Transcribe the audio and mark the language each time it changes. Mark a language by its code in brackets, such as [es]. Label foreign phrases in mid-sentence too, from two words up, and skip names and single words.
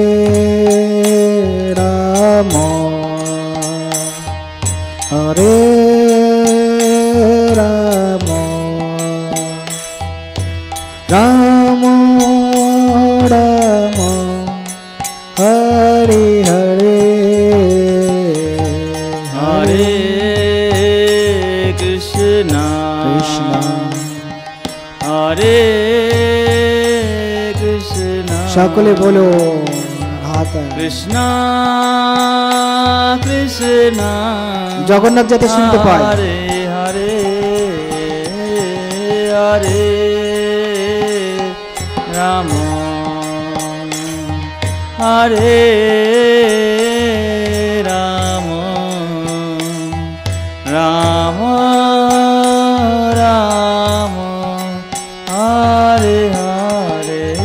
[sa] राम, हरे राम, राम राम, हरे हरे, हरे कृष्ण, Krishna, हरे कृष्ण, [bn] সকলে বলো হাত [sa] कृष्ण कृष्ण, [bn] জগন্নাথ যাতে শুনতে পায়। [sa] हरे हरे, हरे राम, हरे राम, राम राम, हरे हरे,